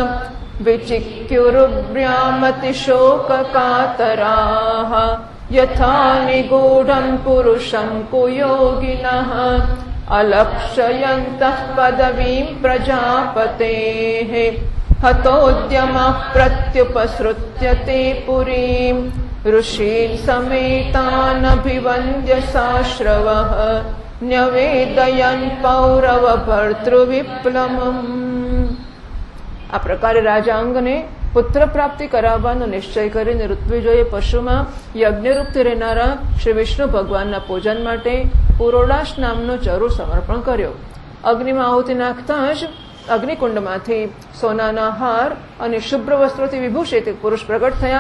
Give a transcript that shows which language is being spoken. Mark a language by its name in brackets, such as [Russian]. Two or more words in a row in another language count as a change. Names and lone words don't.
[Sanskrit] विचिक्युरुभ्यामतिशोककातराः यथा निगूढम् पुरुषम् कुयोगिनः अलक्षयन्तः पदवीम् प्रजापतेः हतोद्यमः प्रत्युपसृत्य ते पुरीम् ऋषीन् समेतानभिवन्द्य साश्रवः न्यवेदयन् पौरवभर्तृविप्लवम्। [Gujarati] આ પ્રકારે રાજા અંગને પુત્ર પ્રાપ્તિ કરાવવાનો નિશ્ચય કરીને ઋત્વિજોએ પશુમાં યજ્ઞરૂપથી રહેનારા શ્રી વિષ્ણુ ભગવાનના પૂજન માટે પુરોડાશ નામનો ચરુ સમર્પણ કર્યો. અગ્નિમાં આહુતિ નાખતા જ અગ્નિકુંડમાંથી સોનાના હાર અને શુભ્ર વસ્ત્રોથી વિભૂષિત પુરુષ પ્રગટ થયા.